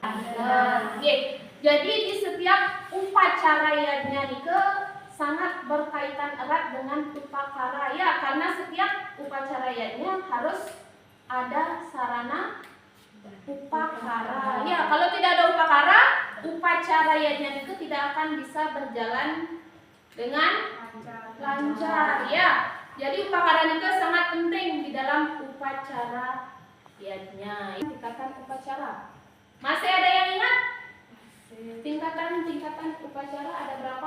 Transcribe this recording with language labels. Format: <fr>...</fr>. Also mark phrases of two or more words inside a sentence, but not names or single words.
<id>Jadi di setiap upacaranya Nike sangat berkaitan erat dengan upakara ya, karena setiap upacaranya harus ada sarana upakara ya. Kalau tidak ada upakara, upacaranya Nike tidak akan bisa berjalan dengan lancar ya. Jadi upakara Nike sangat penting di dalam upacara yadnya. Tingkatan upacara. Masih ada yang ingat? Tingkatan upacara ada berapa?</id>